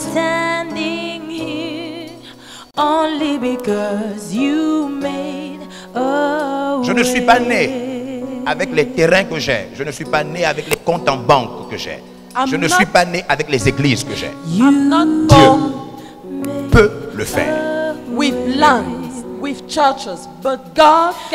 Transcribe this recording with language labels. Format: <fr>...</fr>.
<en>standing here only because you made a way.</en> <fr>Je ne suis pas né avec les terrains que j'ai. Je ne suis pas né avec les comptes en banque que j'ai. Je ne suis pas né avec les églises que j'ai.</fr> <en>I'm not born</en> <fr>Peut le faire.</fr> <en>with lands, with churches, but God</en>